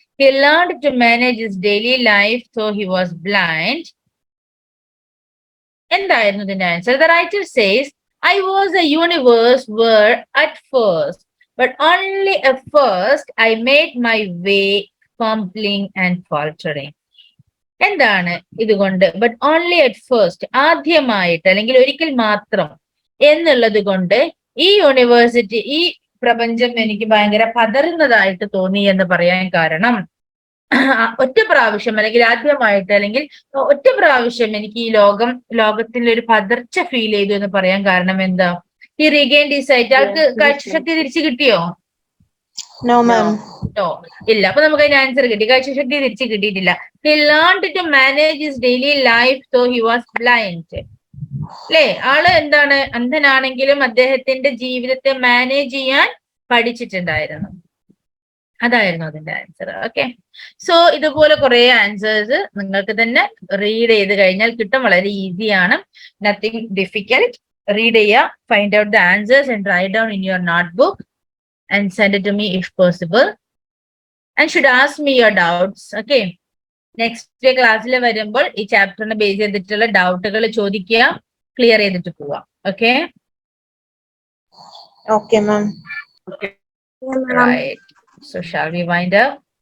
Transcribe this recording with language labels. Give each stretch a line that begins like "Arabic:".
English: He learned to manage his daily life, though he was blind.
Malayalam: എന്തായിരുന്നു ഇതിന്റെ answer?
English: The writer says, I was a universe where at first, but only at first, I made my way fumbling and faltering.
Malayalam: എന്താണ് ഇതുകൊണ്ട് but only at first, ആദ്യമായിട്ട് അല്ലെങ്കിൽ ഒരിക്കൽ മാത്രം എന്നുള്ളത് കൊണ്ട് ഈ യൂണിവേഴ്സിറ്റി, ഈ പ്രപഞ്ചം എനിക്ക് ഭയങ്കര പതറുന്നതായിട്ട് തോന്നി എന്ന് പറയാൻ കാരണം, ഒറ്റ പ്രാവശ്യം അല്ലെങ്കിൽ ആദ്യമായിട്ട് അല്ലെങ്കിൽ ഒറ്റ പ്രാവശ്യം എനിക്ക് ഈ ലോകത്തിൽ ഒരു പതർച്ച ഫീൽ ചെയ്തു എന്ന് പറയാൻ കാരണം എന്താ? ഈ റീഗെയിൻഡ് ഈ സൈറ്റ്, ആൾക്ക് കാഴ്ചശക്തി തിരിച്ചു കിട്ടിയോ?
English: No, ma'am.
Malayalam: No, ഇല്ല. അപ്പൊ നമുക്ക് അതിന് ആൻസർ കിട്ടി. കാഴ്ചശക്തി തിരിച്ചു കിട്ടിയിട്ടില്ല.
English: He learned to manage his daily life though he was blind.
Malayalam: അല്ലേ? ആള് എന്താണ്, അന്ധനാണെങ്കിലും അദ്ദേഹത്തിന്റെ ജീവിതത്തെ മാനേജ് ചെയ്യാൻ പഠിച്ചിട്ടുണ്ടായിരുന്നു. അതായിരുന്നു അതിന്റെ ആൻസർ. ഓക്കെ, സോ ഇതുപോലെ കുറെ ആൻസേഴ്സ് നിങ്ങൾക്ക് തന്നെ റീഡ് ചെയ്ത് കഴിഞ്ഞാൽ കിട്ടും. വളരെ ഈസിയാണ്, നത്തിങ് ഡിഫിക്കൽട്ട്.
English: Read ചെയ്യുക, find out the answers and write down in your notebook and send it to me if possible, and should ask me your doubts.
Malayalam: Okay, next ക്ലാസ്സിൽ വരുമ്പോൾ ഈ ചാപ്റ്ററിനെ ബേസ് ചെയ്തിട്ടുള്ള ഡൗട്ടുകൾ ചോദിക്കുക, ക്ലിയർ ചെയ്തിട്ട് പോവാം. Okay,
English: Okay, ma'am. right, so shall we wind up?